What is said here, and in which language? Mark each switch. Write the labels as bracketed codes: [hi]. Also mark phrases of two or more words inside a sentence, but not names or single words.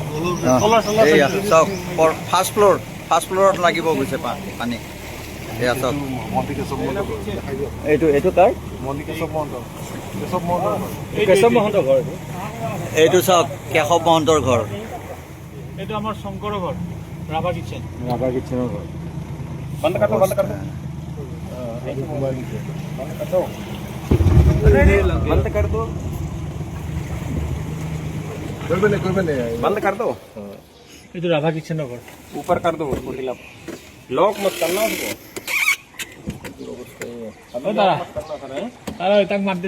[as] এয়া চাওক [en] first floor [as] লাগিব গৈছে পানী এয়া চাওক মন্দিৰ কেশৱ মহন্তৰ ঘৰ দেখাই দিয়ক এইটো কাৰ মন্দিৰ কেশৱ মহন্তৰ ঘৰ কেশৱ মহন্তৰ ঘৰ এইটো চাওক কেশৱ মহন্তৰ ঘৰ এইটো আমাৰ শংকৰৰ ঘৰ ৰাভা কিটচেন ৰাভা কিটচেনৰ ঘৰ [hi] बंद कर दो बंद कर दो बंद कर दो [as] এইটো ৰাভা কিটচেনৰ ঘৰ [hi] ऊपर कर दो उसको खिलाफ लॉक मत करना उसको [as] তাক মাত